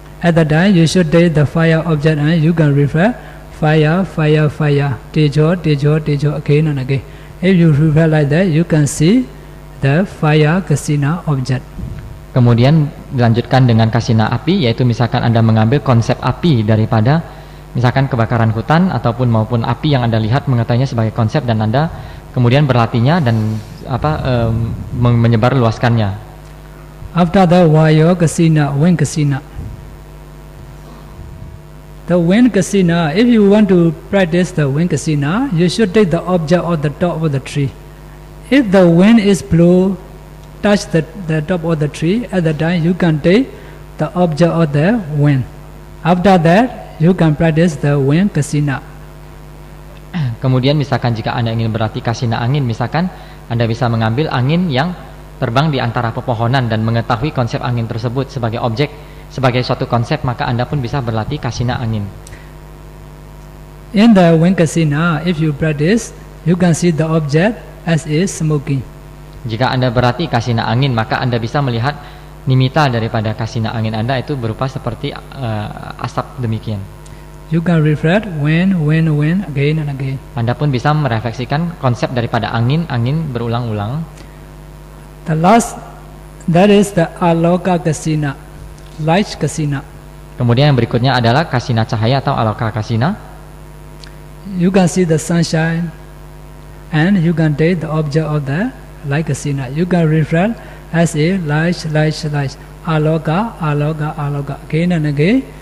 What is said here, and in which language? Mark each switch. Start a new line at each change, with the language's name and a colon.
English: At the time you should take the fire object and you can refer fire, tejo again and again. If you refer like that, you can see the fire kasina object.
Indonesian: Kemudian dilanjutkan dengan kasina api, yaitu misalkan Anda mengambil konsep api daripada misalkan kebakaran hutan maupun api yang Anda lihat, mengetahuinya sebagai konsep dan Anda kemudian berlatihnya dan menyebar luaskannya.
English: After the wire kasina, wind kasina. The wind kasina, if you want to practice the wind kasina, you should take the object of the top of the tree. If the wind is blow, touch the top of the tree, at the time you can take the object of the wind. After that, you can practice the wind kasina.
Indonesian: Kemudian misalkan jika Anda ingin berlatih kasina angin, misalkan Anda bisa mengambil angin yang terbang di antara pepohonan dan mengetahui konsep angin tersebut sebagai objek, sebagai suatu konsep, maka Anda pun bisa berlatih kasina angin.
English: In the wind kasina, if you practice, you can see the object as is smoking.
Indonesian: Jika Anda berlatih kasina angin, maka Anda bisa melihat nimitta daripada kasina angin Anda itu berupa seperti asap demikian.
English: You can reflect wind again and again.
Indonesian: Anda pun bisa merefleksikan konsep daripada angin berulang-ulang.
English: The last, that is the aloka kasina, light kasina.
Indonesian: Kemudian yang berikutnya adalah kasina cahaya atau aloka kasina.
English: You can see the sunshine and you can take the object of the light kasina. You can reflect as a light, aloka, again and again.